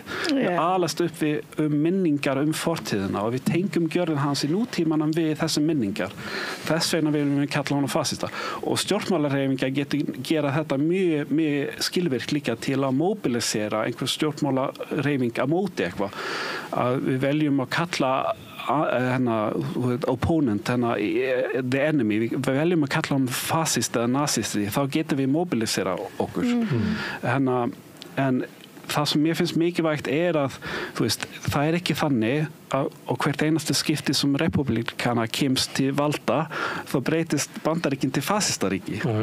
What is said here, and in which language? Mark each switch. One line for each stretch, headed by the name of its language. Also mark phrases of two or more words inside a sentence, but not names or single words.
Icelandic: Við alast upp við minningar fortíðina og við tengjum gjörðir hans í nútímanum við þessi minningar. Þess vegna viljum við kalla hann fasista. Og stjórnmálahreyfingar getur gera þetta mjög skilvirkt líka til að mobilisera einhver stjórnmálahreyfing að móti eitthvað. Að við veljum að kalla opponent,
English: the enemy,
Icelandic: við veljum að kalla hann fasist eða nazisti, þá getum við mobilisera okkur. En það sem mér finnst mikilvægt að, þú veist, það ekki þannig og hvert einasta skipti sem republikana kemst til valda, þá breytist Bandaríkin til fasistaríki.